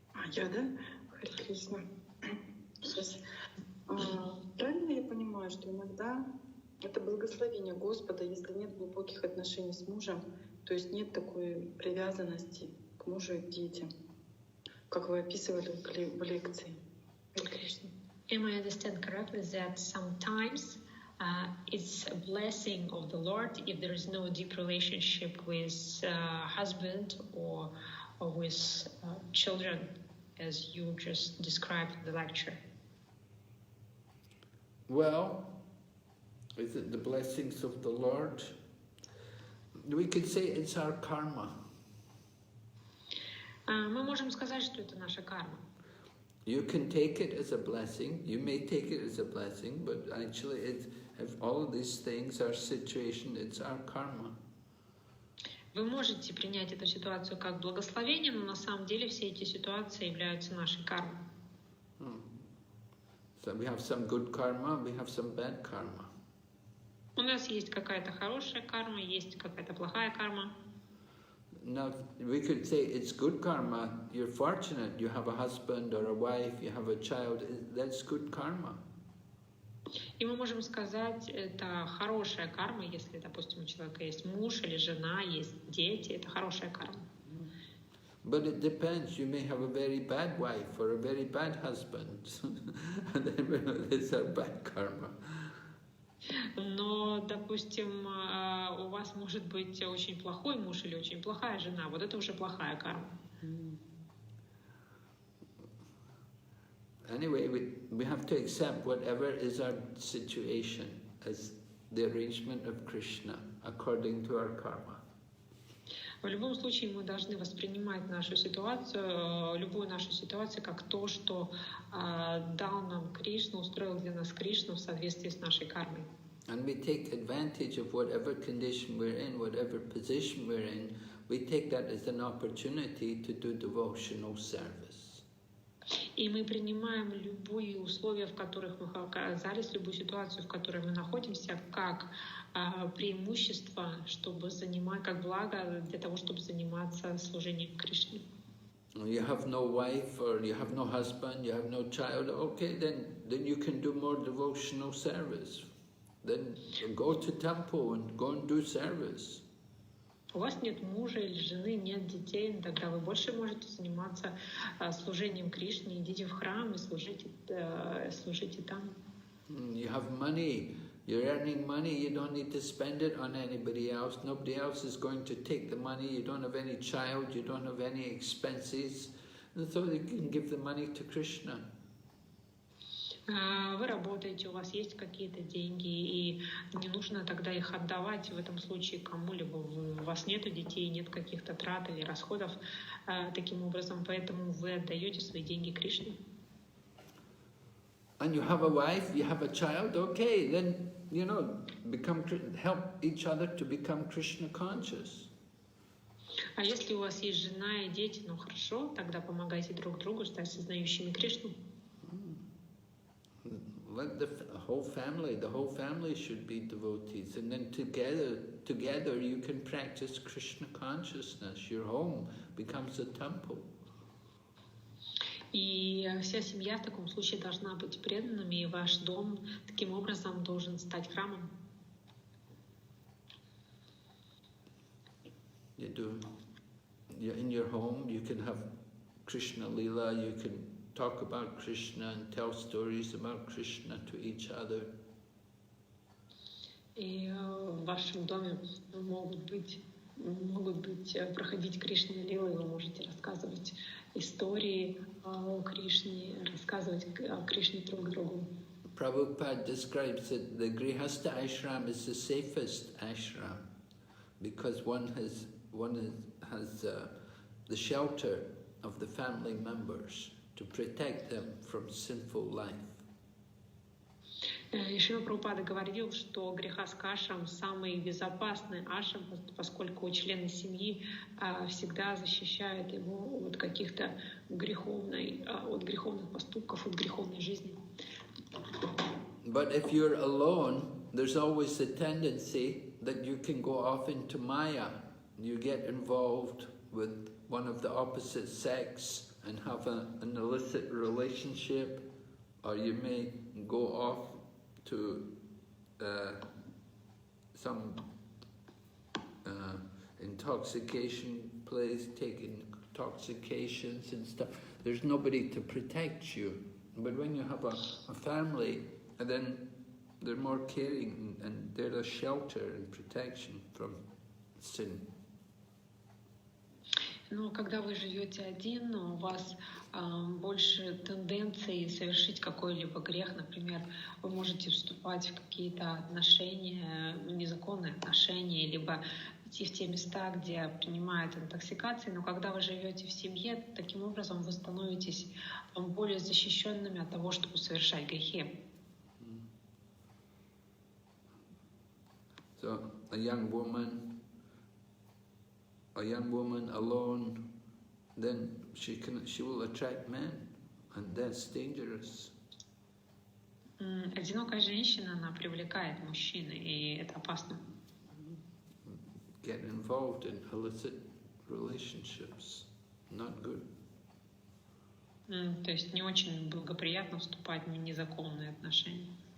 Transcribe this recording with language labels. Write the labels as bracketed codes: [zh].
[ru] Я, да? Харе Кришна. Сейчас. Правильно я понимаю, что иногда это благословение Господа, если нет глубоких отношений с мужем, то есть нет такой привязанности к мужу и к детям, как вы описывали в лекции. Харе Кришна. [en] Am I understand correctly that sometimes it's a blessing of the Lord if there is no deep relationship with husband or with children, as you just described in the lecture? Well, is it the blessings of the Lord? We could say it's our karma. [ru] Мы можем сказать, что это наша карма. [en] You can take it as a blessing. You may take it as a blessing, but actually, if all of these things are situation, it's our karma. [ru] Вы можете принять эту ситуацию как благословение, но на самом деле все эти ситуации являются нашей кармой. [en] So we have some good karma, we have some bad karma. [ru] У нас есть какая-то хорошая карма, есть какая-то плохая карма. [en] Now, we could say it's good karma. You're fortunate. You have a husband or a wife, you have a child. That's good karma. [ru] И мы можем сказать, это хорошая карма, если, допустим, у человека есть муж или жена, есть дети, это хорошая карма. [en] But it depends. You may have a very bad wife or a very bad husband. And then it's a bad karma. [ru] Но, допустим, у вас может быть очень плохой муж или очень плохая жена. Вот это уже плохая карма. [en] Anyway, we have to accept whatever is our situation as the arrangement of Krishna according to our karma. [ru] В любом случае мы должны воспринимать нашу ситуацию, любую нашу ситуацию, как то, что дал нам Кришна, устроил для нас Кришна в соответствии с нашей кармой. [en] And we take advantage of whatever condition we're in, whatever position we're in, we take that as an opportunity to do devotional service. [ru] И мы принимаем любые условия, в которых мы оказались, любую ситуацию, в которой мы находимся, как преимущество, чтобы занимать, как благо для того, чтобы заниматься служением Кришне. [en] You have no wife or you have no husband, you have no child, okay, then you can do more devotional service. Then go to temple and go and do service. [ru] У вас нет мужа или жены, нет детей, тогда вы больше можете заниматься служением Кришне, идите в храм и служите там. [en] You have money, you're earning money, you don't need to spend it on anybody else. Nobody else is going to take the money, you don't have any child, you don't have any expenses. And so you can give the money to Krishna. [ru] Вы работаете, у вас есть какие-то деньги, и не нужно тогда их отдавать в этом случае кому-либо. У вас нет детей, нет каких-то трат или расходов таким образом, поэтому вы отдаете свои деньги Кришне. [en] and you have a wife, you have a child, okay, then, you know, help each other to become Krishna conscious. [ru] А если у вас есть жена и дети, ну хорошо, тогда помогайте друг другу стать сознающими Кришну. [en] Let the whole family should be devotees, and then together you can practice Krishna consciousness. Your home becomes a temple. [ru] И вся семья в таком случае должна быть преданными, и ваш дом таким образом должен стать храмом. [en] In your home, you can have Krishna Lila, you can talk about Krishna and tell stories about Krishna to each other. [ru] И в вашем доме могут проходить Кришна лилы, вы можете рассказывать истории о Кришне, рассказывать о Кришне друг другу. [en] Prabhupada describes that the Grihastha ashram is the safest ashram because one has the shelter of the family members to protect them from sinful life. [ru] И Шрила Прабхупада говорил, что Грихастха ашрам самый безопасный ашрам, поскольку члены семьи всегда защищают его от каких-то от греховных поступков, от греховной жизни. [en] But if you're alone, there's always a tendency that you can go off into Maya. You get involved with one of the opposite sex and have an illicit relationship, or you may go off to some intoxication place, taking intoxications and stuff. There's nobody to protect you. But when you have a family, and then they're more caring and they're a shelter and protection from sin. [ru] Но когда вы живете один, у вас больше тенденций совершить какой-либо грех. Например, вы можете вступать в какие-то отношения, незаконные отношения, либо идти в те места, где принимают интоксикации. Но когда вы живете в семье, таким образом вы становитесь более защищенными от того, чтобы совершать грехи. [en] So a young woman alone, then she will attract men, and that's dangerous. [ru] Одинокая женщина, она привлекает мужчин, и это опасно. [en] Get involved in illicit relationships, not good. [ru] То есть не очень благоприятно вступать в незаконные отношения.